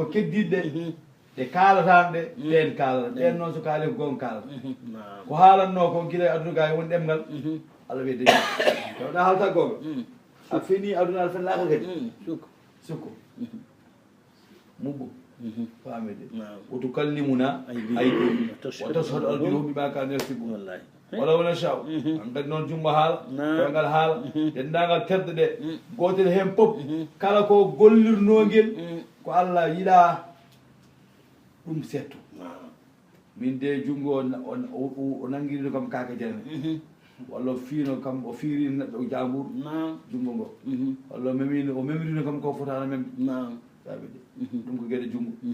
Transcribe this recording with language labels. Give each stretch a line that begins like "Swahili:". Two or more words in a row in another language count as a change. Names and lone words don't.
Fula: keddiɗe ɗe kaalatan ɗe ɗen kaalata ɗen noon so kaali ko gon kaalata ko haalanno ko gila aduna ga woni ɗemgal Allah wi deƴƴu tawɗa haalata gonga a fini aduna aɗa fen laaka kadi sukko mubbo famede
Arabic: وتكلمنا أيديهم وتشهد أرجلهم بما كانوا يكسبون ولو نشاء
Fula: an kadi noon jumbo haala koyngal haala denndaangal tedde ɗe gootel heen fof kala ko gollirnoogel ko Allah yiɗa ɗum setto min de junngo o nanngirino kam kaake jene walla fiino kam o fiiri neɗɗo jambur junngo ngo walla o memirino kam ko fotano memde famede ɗum ko gueɗe junngo